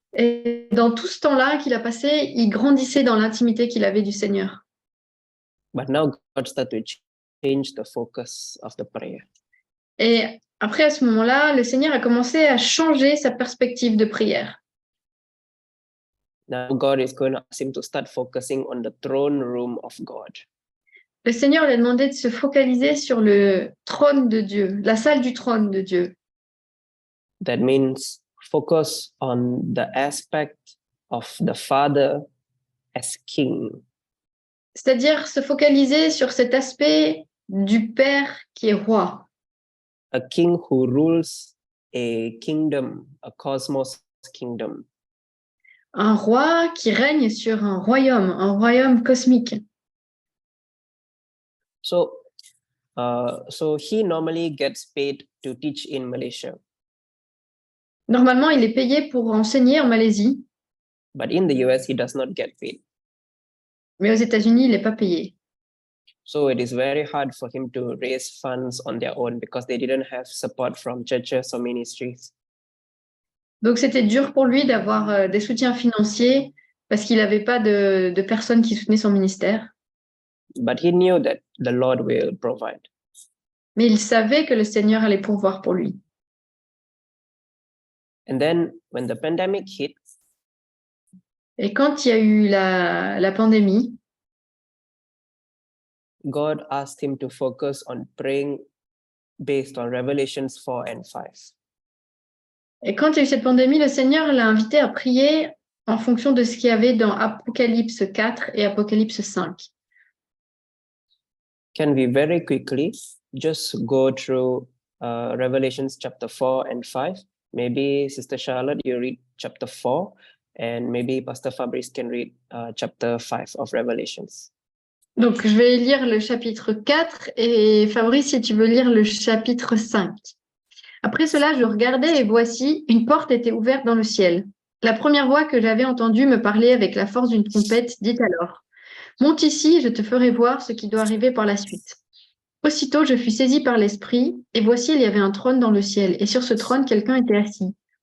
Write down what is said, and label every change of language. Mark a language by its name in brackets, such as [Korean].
[French] Et dans tout ce temps-là qu'il a passé, il grandissait dans l'intimité qu'il avait du Seigneur. [English] But now God started to change the focus of the prayer. [French] Et après, à ce moment-là, le Seigneur a commencé à changer sa perspective de prière. [English] Now God is going to ask him to start focusing on the throne room of God. [French] Le Seigneur lui a demandé de se focaliser sur le trône de Dieu, la salle du trône de Dieu. [English] That means focus on the aspect of the Father as King. [French] C'est-à-dire se focaliser sur cet aspect du Père qui est roi. [English] A king who rules a kingdom, a cosmos kingdom. [French] Un roi qui règne sur un royaume cosmique. [English] So he normally gets paid to teach in Malaysia. [French] Normalement, il est payé pour enseigner en Malaisie, [English] But in the US, he does not get paid. [French] mais aux États-Unis, il n'est pas payé. [English] So it is very hard for him to raise funds on their own because they didn't have support from churches or ministries. [French] Donc, c'était dur pour lui d'avoir des soutiens financiers parce qu'il n'avait pas de personnes qui soutenaient son ministère. [English] But he knew that the Lord will provide. [French] Mais il savait que le Seigneur allait pourvoir pour lui. [English] And then when the pandemic hit, [French] Et quand il y a eu la pandémie, [English] God asked him to focus on praying based on Revelations 4 and 5. [French] Et quand il y a eu cette pandémie, le Seigneur l'a invité à prier en fonction de ce qu'il y avait dans Apocalypse 4 et Apocalypse 5. [English] Can we very quickly just go through Revelations chapter 4 and 5? Maybe Sister Charlotte, you read chapter 4 and maybe Pastor Fabrice can read chapter 5 of Revelations. [French] Donc, je vais lire le chapitre 4 et Fabrice, si tu veux lire le chapitre 5. Après cela, je regardais et voici, une porte était ouverte dans le ciel. La première voix que j'avais entendue me parlait avec la force d'une trompette, dit alors, « Monte ici et je te ferai voir ce qui doit arriver par la suite. » Aussitôt, je fus saisie par l'Esprit, et voici, il y avait un trône dans le ciel, et sur ce trône, quelqu'un était assis.